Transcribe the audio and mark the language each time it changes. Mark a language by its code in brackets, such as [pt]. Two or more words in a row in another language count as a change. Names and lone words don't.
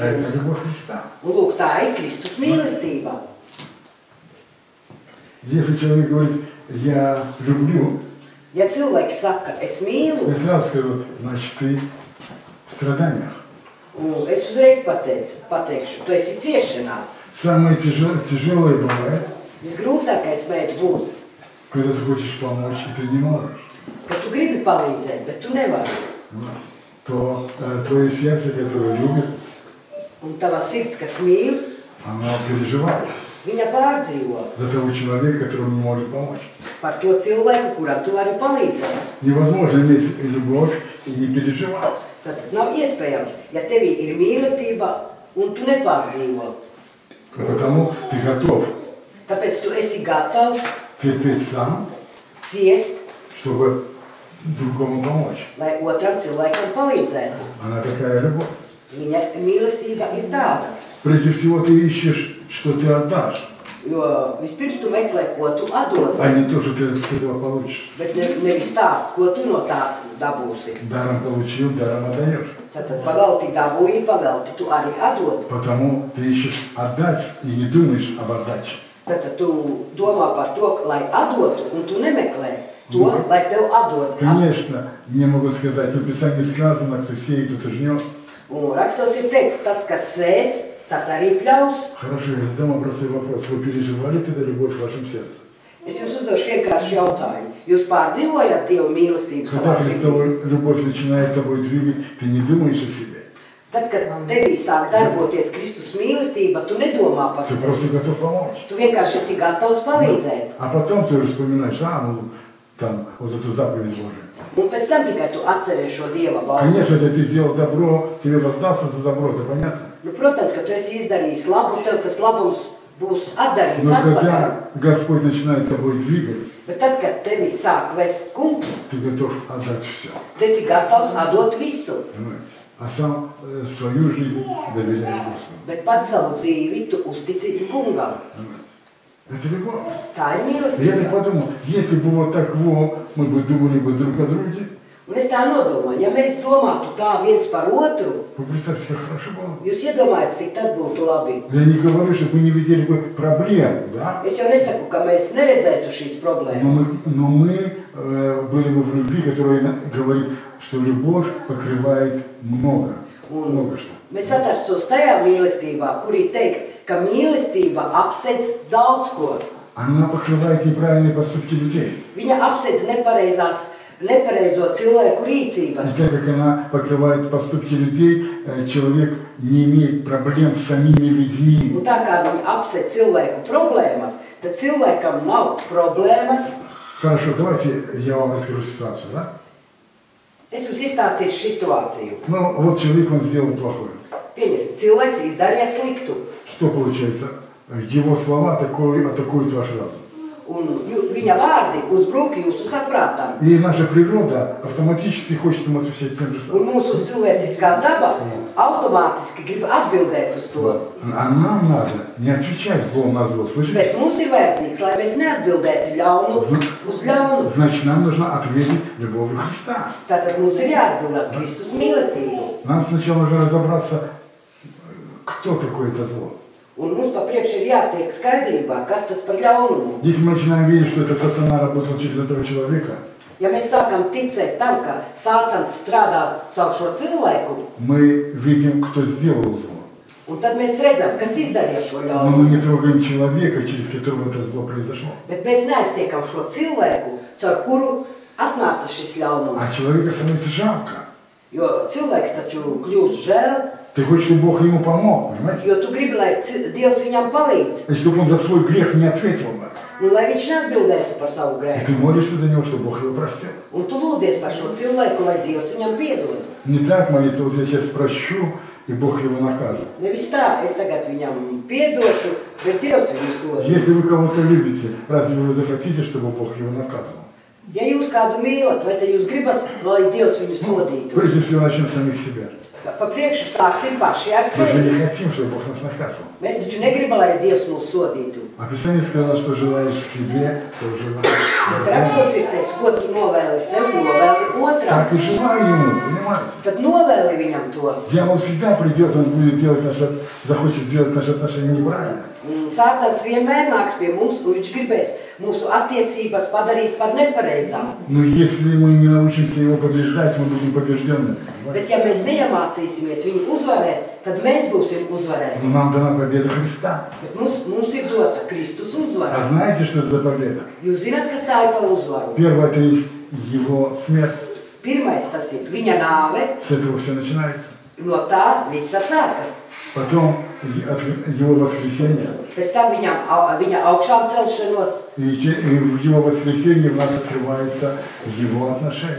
[ru] Это [lv] mums. [ru] любовь Христа. [lv] Un lūk, tā ir Kristus mīlestība. [ru] Если человек говорит, я люблю, [lv] Ja cilvēks saka, es mīlu, [ru] я сразу скажу, значит, ты в страданиях. [lv] un es uzreiz pateikšu, tu esi ciešanās. [ru] Самое тяжелое бывает, [lv] Visgrūtākais mēdz būt, [ru] когда ты хочешь помочь, и ты не можешь. [lv] ka tu gribi palīdzēt, bet tu nevari. [ru] То твое сердце, которое любит, [lv] Un tava sirds, kas mīl, [ru] оно переживает [lv] viņa pārdzīvo [ru] за того человека, которому не может помочь. [lv] par to cilvēku, kuram tu vari palīdzēt. [ru] Невозможно иметь любовь и не переживать. [lv] Tad nav iespējams, ja tevī ir mīlestība un tu nepārdzīvo. [ru] Потому ты готов [lv] Tāpēc tu esi gatavs [ru] терпеть сам, [lv] ciest, [ru] чтобы другому помочь. [lv] lai otram cilvēkam palīdzētu. [ru] Она такая любовь. [lv] Viņa mīlestība ir tāda. [ru] Прежде всего ты ищешь, что ты отдашь, [lv] Jo vispirms tu meklē, ko tu atdosi, [ru] а не то, что ты с этого получишь. [lv] bet nevis tā, ko tu no tā dabūsi. [ru] Даром получил, даром отдаешь. [lv] Tātad pavelti dabūji, pavelti tu arī atdod. [ru] Потому ты ищешь отдать и не думаешь об отдаче. [lv] Tātad tu domā par to, lai atdotu, un tu nemeklē to, lai tev atdod. [ru] Конечно, мне могут сказать, в Писании сказано, кто сеет, тот и жнет. [lv] Un rakstos ir teikts, tas, kas sēs, tas arī pļaus. [ru] Хорошо, я задам вам простой вопрос. Вы переживали тогда любовь в вашем сердце? [lv] Es jums uzdošu vienkārši jautājumu. Jūs pārdzīvojat Dievu mīlestību [ru] Когда [lv] savā sirdī? [ru] Христова любовь начинает тобой двигать, ты не думаешь о себе. [lv] Tad, kad tevī sāk darboties Kristus mīlestība, tu nedomā par [ru] Ты [lv] sevi. [ru] просто готов помочь. [lv] Tu vienkārši esi gatavs palīdzēt. [ru] А потом ты вспоминаешь, там, вот эту заповедь Божию. [lv] Un pēc tam tikai tu atceries šo Dieva balsi. [ru] Конечно, если ты сделал добро, тебе воздастся за добро, это понятно. [lv] Nu, protams, ka tu esi izdarījis labu, tev tas labums būs atdarīts [ru] Но [lv] atpakaļ. [ru] когда Господь начинает тобой двигать, [lv] Bet tad, kad tevī sāk vest kungs, [ru] ты готов отдать все. [lv] tu esi gatavs atdot visu. [ru] Понимаете? А сам свою жизнь доверяешь Господу. [lv] Bet pats savu dzīvi tu uztici kungam. [ru] Понимаете? Это любовь. [lv] Tā ir [ru] И я так [lv] mīlestība. [ru] подумал, если бы вот так вот, мы бы думали бы друг о друге, [lv] Un es tā nodomāju, ja mēs domātu tā viens par otru, [ru] вы представьте, как хорошо было. [lv] jūs iedomājat, cik tad būtu labi. [ru] Я не говорю, чтобы мы не видели бы проблем, да? [lv] Es jau nesaku, ka mēs neredzētu šīs problēmas. [ru] Но мы были бы в любви, которая говорит, что любовь покрывает много. [lv] Un [ru] Много что. [lv] mēs atrastos tajā mīlestībā, kur ir teikt, ka mīlestība apsedz daudz ko. [ru] Она покрывает неправильные поступки людей. [lv] Viņa apsedz nepareizo cilvēku [ru] И [lv] rīcības. [ru] так как она покрывает поступки людей, человек не имеет проблем с самими людьми. [lv] Un tā kā viņa apsedz cilvēku problēmas, tad cilvēkam nav problēmas. [ru] Хорошо, давайте я вам расскажу ситуацию, да? [lv] Es jums izstāstīšu situāciju. [ru] Ну, вот человек, он сделал плохое. [lv] Pieņemsim, cilvēks izdarīja sliktu. [ru] Что получается? Его слова атакуют ваш разум. [lv] Un viņa vārdi uzbruk jūsu saprātam. [ru] И наша природа автоматически хочет ему отвечать тем же [lv] Un [ru] самым. [lv] mūsu cilvēciskā daba automātiski grib atbildēt uz to. [ru] А нам надо не отвечать злом на зло, слышите? [lv] Bet mums ir vajadzīgs, lai mēs neatbildētu ļaunu uz ļaunu. [ru] Значит, нам нужно ответить любовью Христа. [lv] Tātad mums ir jāatbild ar Kristus mīlestību. [ru] Нам сначала нужно разобраться, кто такое это зло. [lv] Un mums pa priekš ir jātiek skaidrībā, kas tas par ļaunumu. [ru] Если мы начинаем видеть, что это сатана работал через этого человека, [lv] Ja mēs sākam ticēt tam, ka Sātans strādā caur šo cilvēku, [ru] мы видим, кто сделал зло. [lv] un tad mēs redzam, kas izdarīja šo [ru] Но мы [lv] ļaunumu. [ru] не трогаем человека, через которого это зло произошло. [lv] Bet mēs neaiztiekam šo cilvēku, caur kuru atnāca šis ļaunums. [ru] А человека становится жалко. [lv] Jo cilvēks taču kļūst žēl, [ru] Ты хочешь, чтобы Бог ему помог, понимаете? [lv] jo tu gribi, lai Dievs viņam palīdz. [ru] И чтобы он за свой грех не ответил бы. [lv] Un lai viņš neatbildētu par savu [ru] И [lv] grēku. [ru] ты молишься за него, чтобы Бог его простил. [lv] Un tu lūdzies par šo cilvēku, lai Dievs viņam piedod. [ru] Не так молиться, вот я сейчас прощу, и Бог его накажет. [lv] Nevis tā, es tagad viņam piedošu, bet Dievs viņu [ru] Если [lv] sodīs. [ru] вы кого-то любите, разве вы захотите, чтобы Бог его наказывал? [lv] Ja jūs kādu mīlat, vai tad jūs gribat, lai Dievs viņu sodītu? [ru] Прежде всего начнем с самих себя. [lv] Pa priekšu sāksim paši ar [ru] Мы же [lv] sevi. [ru] не хотим, чтобы Бог нас наказывал. [lv] Mēs taču negribam, lai Dievs mūs sodītu. [ru] А Писание сказано, что желаешь себе, то [lv] Bet [ru] желаешь. [lv] rakstos ir teikts, ko tu novēli sev, novēli otram. [ru] Так и желаю ему, понимаете? [lv] Tad novēli viņam to. [ru] Дьявол всегда придет, он будет делать захочет сделать наши отношения неправильно. [lv] Un Sātans vienmēr nāks pie mums, un viņš gribēs mūsu attiecības padarīt par nepareizām. [ru] Но если мы не научимся его побеждать, мы будем побежденными. [lv] Bet ja mēs neiemācīsimies viņu uzvarēt, tad mēs būsim uzvarēti. [ru] Но нам дана победа Христа. [lv] Bet mums ir dota Kristus [ru] А [lv] uzvara. [ru] знаете, что это за победа? [lv] Jūs zināt, kas tā ir par uzvaru? [ru] Первое, это есть его смерть. [lv] Pirmais tas ir viņa nāve, [ru] С этого все начинается. [lv] no tā visa sākas. [ru] Потом от его воскресения. [lv] Pēc tam viņa augšām celšanos [ru] И в его воскресенье в нас открывается его отношения.